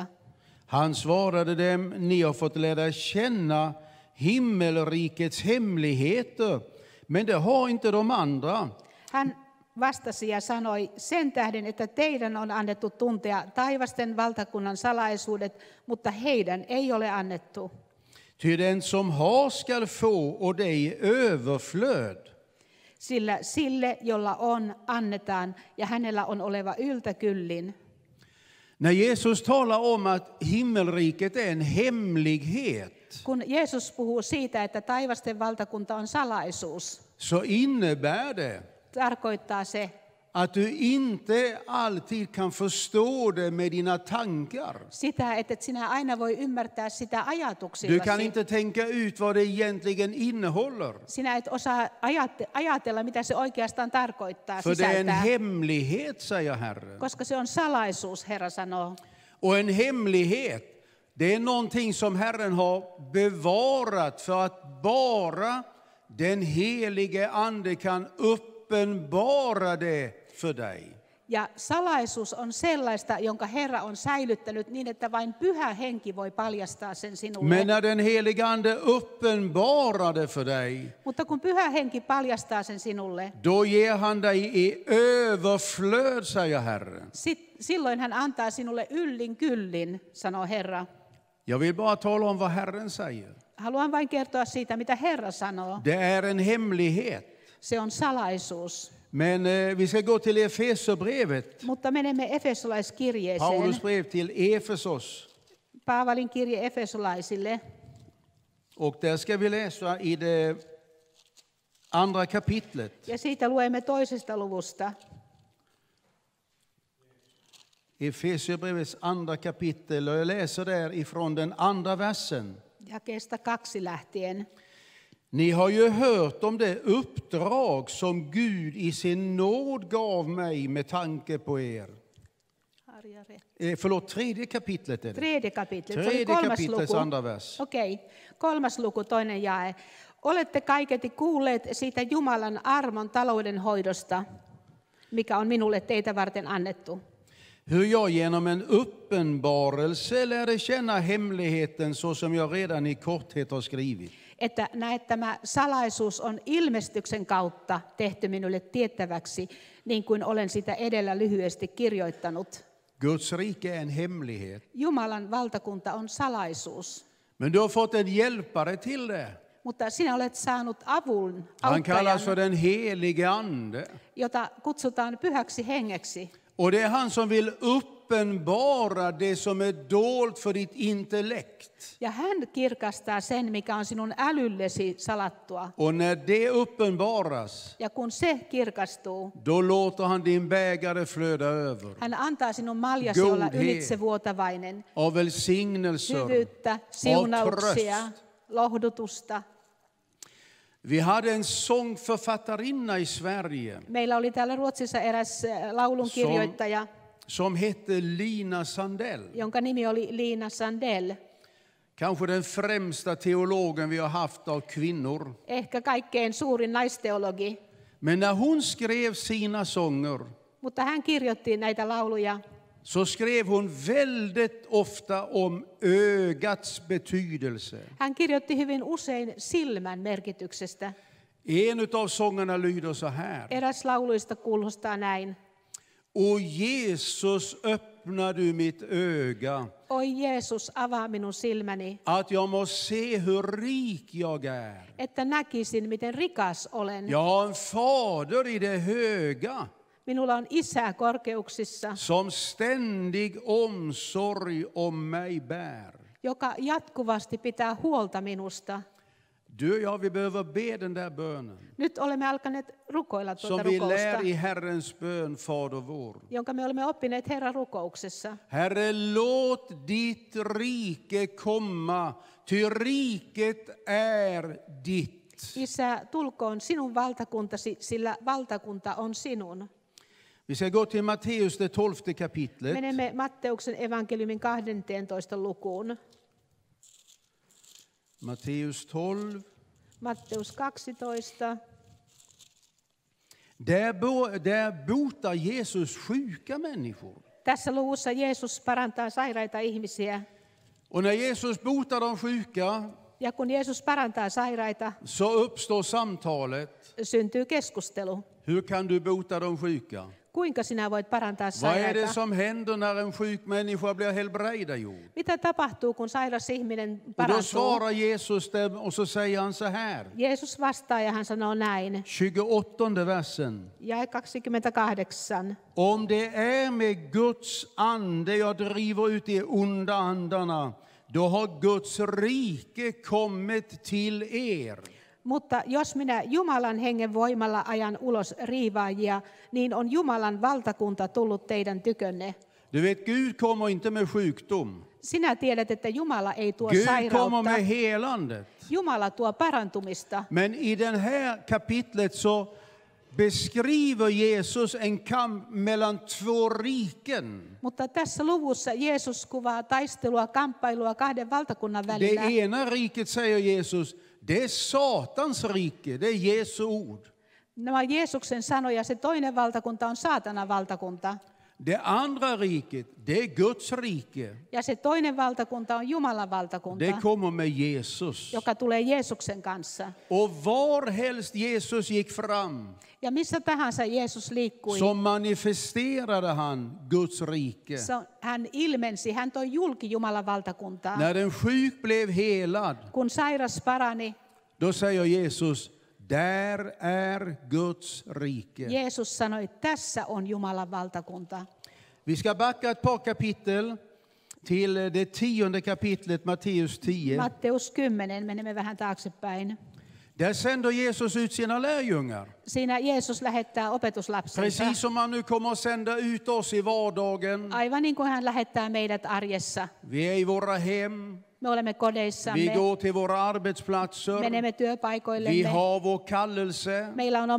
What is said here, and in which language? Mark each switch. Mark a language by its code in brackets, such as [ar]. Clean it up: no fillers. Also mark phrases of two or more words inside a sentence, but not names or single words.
[sv] Han svarade dem: ni har fått lära känna himmelrikets hemligheter, men det har inte de andra. [fi] Hän vastasi ja sanoi, sen tähden, että teidän on annettu tuntea taivasten valtakunnan salaisuudet, mutta heidän ei ole annettu. [sv] Ty den som har skall få, och det i överflöd. [fi] Sillä sille, jolla on, annetaan, ja hänellä on oleva yltäkyllin. [sv] När Jesus talar om att himmelriket är en hemlighet, [fi] Kun Jeesus puhuu siitä, että taivasten valtakunta on salaisuus, [sv] så innebär det [fi] tarkoittaa se, [sv] att du inte alltid kan förstå det med dina tankar. [fi] sitä, että et sinä aina voi ymmärtää sitä [sv] Du kan [fi] ajatuksillasi. [sv] inte tänka ut vad det egentligen innehåller. [fi] Sinä et osaa ajatella, mitä se oikeastaan tarkoittaa, [sv] För det är en [fi] sisältää, [sv] hemlighet, säger Herren. [fi] koska se on salaisuus, Herra sanoo. [sv] Och en hemlighet, det är någonting som Herren har bevarat för att bara den helige Ande kan uppenbara det för dig. [fi] Ja salaisuus on sellaista, jonka Herra on säilyttänyt niin, että vain Pyhä Henki voi paljastaa sen sinulle. [sv] Men när den helige Ande uppenbarar det för dig, [fi] Mutta kun Pyhä Henki paljastaa sen sinulle, [sv] då ger han dig i överflöd, säger Herren. [fi] silloin hän antaa sinulle yllin kyllin, sanoo Herra. [sv] Jag vill bara tala om vad Herren säger. [fi] Haluan vain kertoa siitä, mitä Herra sanoo. [sv] Det är en hemlighet. [fi] Se on salaisuus. [sv] Men vi ska gå till Efeserbrevet. [fi] Mutta menemme Efesolaiskirjeeseen. [sv] Paulus brev till Efesos. [fi] Paavalin kirje Efesolaisille. [sv] Och där ska vi läsa i det andra kapitlet. [fi] Ja siitä luemme 2. luvusta. [sv] Efesierbrevets andra kapitel, och jag läser där ifrån den andra versen. [fi] Jakeesta 2 lähtien. [sv] Ni har ju hört om det uppdrag som Gud i sin nåd gav mig med tanke på er. Förlåt, tredje kapitlet är det. Tredje kapitlet. [fi] Se oli [sv] Tredje 3. kapitlets [fi] luku. [sv] andra vers. [fi] Okei, 3. luku, 2. jae. Olette kaiketi kuulleet siitä Jumalan armon taloudenhoidosta, mikä on minulle teitä varten annettu. [sv] Hur jag genom en uppenbarelse lärde känna hemligheten så som jag redan i korthet har skrivit. [fi] Että näet, tämä salaisuus on ilmestyksen kautta tehty minulle tiettäväksi, niin kuin olen sitä edellä lyhyesti kirjoittanut. [sv] Guds rike är en hemlighet. [fi] Jumalan valtakunta on salaisuus, [sv] Men du har fått en hjälpare till det. [fi] mutta sinä olet saanut avun, [sv] Han [fi] auttajan, [sv] kallas för den helige Ande. [fi] jota kutsutaan Pyhäksi Hengeksi. [sv] Och det är han som vill uppenbara det som är dolt för ditt intellekt. [fi] Ja hän kirkastaa sen, mikä on sinun älyllesi salattua. [sv] Och när det uppenbaras, [fi] Ja kun se kirkastuu, [sv] då låter han din bägare flöda över. [fi] hän antaa sinun maljasi olla [sv] Godhet. [fi] ylitsevuotavainen. [sv] Av välsignelser, [fi] Hyvyyttä, siunauksia, lohdutusta. [sv] Vi hade en sångförfattarinna i Sverige [fi] Meillä oli täällä Ruotsissa eräs laulunkirjoittaja, [sv] som hette Lina Sandell. [fi] jonka nimi oli Liina Sandell. [sv] Kanske den främsta teologen vi har haft av kvinnor. [fi] Ehkä kaikkein suurin naisteologi. [sv] Men när hon skrev sina sånger, [fi] Mutta hän kirjoitti näitä lauluja, [sv] så skrev hon väldigt ofta om ögats betydelse. [fi] hän kirjoitti hyvin usein silmän merkityksestä. [sv] En av sångerna lyder så här. [fi] Eräs lauluista kuulostaa näin. [sv] O Jesus, öppna du mitt öga, [fi] Oi Jeesus, avaa minun silmäni, [sv] att jag må se hur rik jag är. [fi] että näkisin, miten rikas olen. [sv] Jag har en fader i det höga, [fi] Minulla on isä korkeuksissa, [sv] som ständig omsorg om mig bär. [fi] joka jatkuvasti pitää huolta minusta. [sv] Du och jag, vi behöver be den där bönen. [fi] Nyt olemme alkaneet rukoilla tuota [sv] Som vi [fi] rukousta, [sv] lär i Herrens bön, Fader vår. [fi] jonka me olemme oppineet Herran rukouksessa. [sv] Herre, låt ditt rike komma, ty riket är ditt. [fi] Isä, tulkoon sinun valtakuntasi, sillä valtakunta on sinun. [sv] Vi ska gå till Matteus, det 12:e kapitlet. [fi] Menemme Matteuksen evankeliumin 12. lukuun. Matteus 12. Matteus 12. [sv] Där botar Jesus sjuka människor. [fi] Tässä luvussa Jeesus parantaa sairaita ihmisiä. [sv] Och när Jesus botar de sjuka [fi] Ja kun Jeesus parantaa sairaita, [sv] så uppstår samtalet. [fi] syntyy keskustelu. [sv] Hur kan du bota de sjuka? [fi] Kuinka sinä voit parantaa [sv] Vad är det [fi] sairaita? [sv] som händer när en sjuk människa blir helbrägdagjord? [fi] Mitä tapahtuu, kun sairas ihminen [sv] Och då [fi] parantuu? [sv] svarar Jesus dem och så säger han så här. [fi] Jeesus vastaa ja hän sanoo näin. [sv] 28 versen. [fi] Jae 28. [sv] Om det är med Guds ande jag driver ut de onda andarna, då har Guds rike kommit till er. [fi] Mutta jos minä Jumalan hengen voimalla ajan ulos riivaajia, niin on Jumalan valtakunta tullut teidän tykönne. [sv] Du vet, Gud kommer inte med sjukdom. [fi] Sinä tiedät, että Jumala ei tuo [sv] Gud kommer [fi] sairautta. [sv] med helandet. [fi] Jumala tuo parantumista. [sv] Men i den här kapitlet så beskriver Jesus en kamp mellan två riken. [fi] Mutta tässä luvussa Jeesus kuvaa taistelua, kamppailua kahden valtakunnan [sv] Det [fi] välillä. [sv] ena riket, säger Jesus, det är Satans rike, det är Jesu ord. [fi] Nämä on Jeesuksen sanoja. Se toinen valtakunta on saatanan valtakunta. [sv] Det andra riket, det är Guds rike. [fi] Ja se toinen valtakunta on Jumalan valtakunta, [sv] Det kommer med Jesus. [fi] joka tulee Jeesuksen kanssa. [sv] Och varhelst Jesus gick fram [fi] Ja missä tahansa Jeesus liikkui, [sv] så manifesterade han Guds rike. [fi] hän ilmensi, hän toi julki Jumalan valtakuntaa. [sv] När en sjuk blev helad, [fi] Kun sairas parani, [sv] då säger Jesus, där är Guds rike. [fi] Jeesus sanoi, tässä on Jumalan valtakunta. [sv] Vi ska backa ett par kapitel till det 10:e kapitlet, Matteus 10. [fi] Matteus 10, menemme vähän taaksepäin. [sv] Där sänder Jesus ut sina lärjungar. [fi] Siinä Jeesus lähettää opetuslapsensa. [sv] Precis som han nu kommer att sända ut oss i vardagen. [fi] Aivan niin kuin hän lähettää meidät arjessa. [sv] Vi är i våra hem. [fi] Me olemme [sv] Vi [fi] kodeissamme, [sv] går till våra arbetsplatser. [fi] menemme [sv] Vi [fi] työpaikoillemme. [sv] har vår kallelse. [fi] Meillä on oma